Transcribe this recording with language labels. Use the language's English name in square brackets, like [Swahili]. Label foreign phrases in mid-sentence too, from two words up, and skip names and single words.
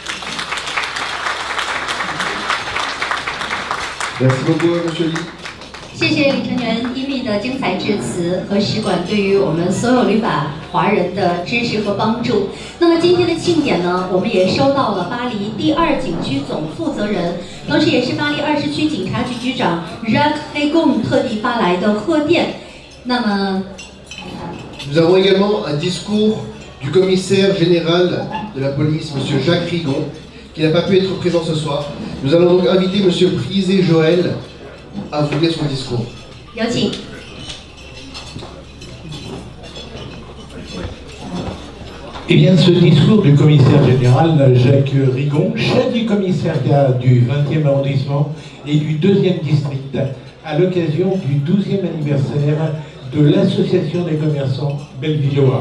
[Chinese] 谢谢李成元伊密的精彩致辞和使馆对于我们所有旅法华人的支持和帮助。那么今天的庆典呢，我们也收到了巴黎第2警区总负责人，同时也是巴黎20区警察局局长 Jacques Rigon 特地发来的贺电。那么 [French] Nous avons également un discours du commissaire général de la police, M. Jacques Rigon, qui n'a pas pu être présent ce soir. Nous allons donc inviter M. Prisé Joël à vous lire son discours. [Chinese] 有请。 [French] Eh bien, ce discours du commissaire général Jacques Rigon, chef du commissariat du 20e arrondissement et du 2e district, à l'occasion du 12e anniversaire de l'Association des commerçants bellevillois.